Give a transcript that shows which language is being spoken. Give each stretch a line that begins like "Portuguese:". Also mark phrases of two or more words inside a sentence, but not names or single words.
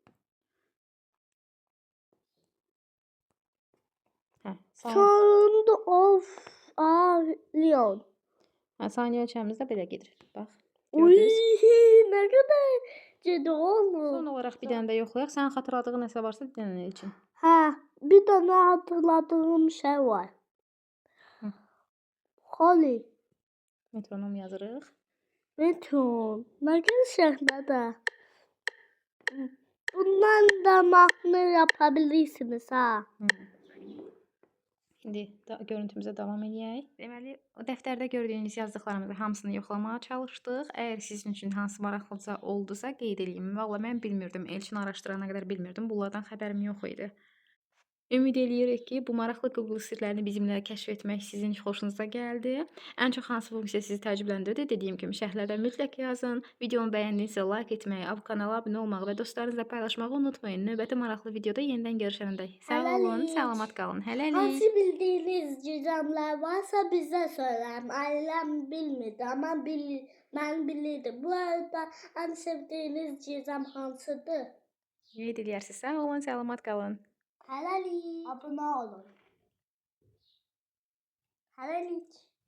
Azerbaijani: Hə. Sonunda of. Leon. Hə, saniyə ölçəmiz də belə gedir. Bax. Uy, Gördünüz.
Turkish: ne kadar ciddi olmuş.
Azerbaijani: Son olaraq bir dənə də yoxlayaq. Sənin xatırladığın nəsə varsa denən üçün.
Turkish: Ha, bir tane hatırladığım şey var. Holly.
Azerbaijani: Metronom yazırıq.
Turkish: Metron. Ne güzel de. Bundan da mahnı yapabilirsiniz ha.
Azerbaijani: İndi görüntümüzə davam eləyək. Deməli, o dəftərdə gördüyünüz yazdıqlarımızın hamısını yoxlamağa çalışdıq. Əgər sizin üçün hansı maraqlıca oldusa qeyd eləyim. Valla mən bilmirdim, Elçin araşdırana qədər bilmirdim. Bunlardan xəbərim yox idi. Ümid eləyirik ki, bu maraqlı Google sirlərini bizimlə kəşf etmək sizin xoşunuza gəldi. Ən çox hansı funksiya sizi təəccübləndirdi? Dediyim kimi şərhlərdə mütləq yazın. Videomu bəyəndinizsə like etməyi, kanala abunə olmağı və dostlarınızla paylaşmağı unutmayın. Növbəti maraqlı videoda yenidən görüşənədək sağ olun, Hələlik. salamat qalın. Hələlik.
Turkish: Hansı bildiyiniz gizemler varsa bize söyleyin. Ailem bilmedi ama ben bilirdim. Bu arada en sevdiğiniz gizem hansıdır?
Azerbaijani: Ümid eləyərsiz. Sağ olun, salamat qalın. Hələlik. Abone olun. Hələlik.